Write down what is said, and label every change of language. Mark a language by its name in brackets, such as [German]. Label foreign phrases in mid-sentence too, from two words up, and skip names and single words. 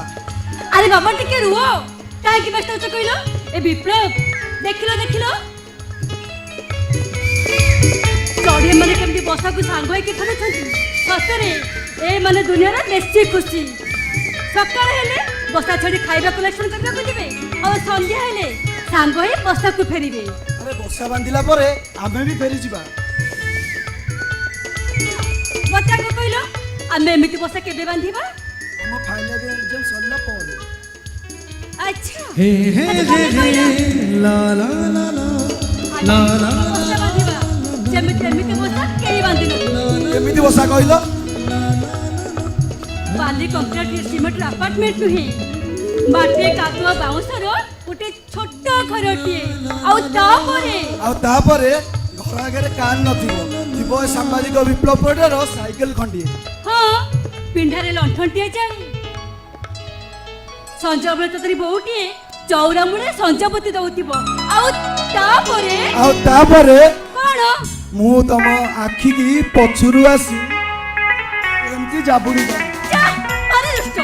[Odia] ଆରେ ବାବା ଟିକେ ରୁହ କାହିଁକି ବ୍ୟସ୍ତ ହଉଛ କହିଲ ଏ ବିପ୍ଳବ ଦେଖିଲ ଦେଖିଲ ଚଢିଆ ମାନେ କେମିତି ବସାକୁ ସାଙ୍ଗ ହେଇକି ଖେଳୁଛନ୍ତି ସତରେ ଏ ମାନେ ଦୁନିଆର ବେଶୀ ଖୁସି ସକାଳ ହେଲେ ବସା ଛାଡ଼ି ଖାଇବା କଲେକ୍ସନ କରିବାକୁ ଯିବେ ଆଉ ସନ୍ଧ୍ୟା ହେଲେ ସାଙ୍ଗ ହେଇ ବସାକୁ ଫେରିବେ ଆରେ ବର୍ଷା ବାନ୍ଧିଲା ପରେ ଆମେ ବି ଫେରି ଯିବା ବଚାକୁ କହିଲ ଆମେ ଏମିତି ବସା କେବେ ବାନ୍ଧିବା ଆମ ଫାଇନାଲ ଏକ୍ଜାମ ସରିଲା ପରେ ଆଚ୍ଛା हे हे हे हे ला ला ला ला ला ला ବସା ବାନ୍ଧିବା ଯେମିତି ଏମିତି ବସା କେହି ବାନ୍ଧିନଥିବେ କେମିତି ବର୍ଷା କହିଲ ବାଲି କଂକ୍ରିଟ ସିମେଣ୍ଟର ଆପାର୍ଟମେଣ୍ଟ ନୁହେଁ ମାଟି କାଦୁଅ ବାଉଁଶର ଗୋଟେ ଛୋଟ ଘରଟିଏ ଆଉ ତାପରେ ଘର ଆଗରେ କାର୍ ନଥିବ ଥିବ ଏ ସାମ୍ବାଦିକ ବିପ୍ଳବ ପରିଡ଼ାର ସାଇକେଲ ଖଣ୍ଡିଏ ହଁ ପିଣ୍ଡାରେ ଲଣ୍ଠନଟିଏ ଯାଏ ସଞ୍ଜ ବେଳେ ତୋରି ବୋଉଟିଏ ଚଉରା ମୂଳେ ସଞ୍ଜବତୀ ଦଉଥିବ ଆଉ ତାପରେ କଣ ମୁଁ ତମ ଆଖିକି ପଛରୁ ଆସି ଏମିତି ଜାବୁଡ଼ି ଦେବି ଯା, ଆରେ ଦୁଷ୍ଟ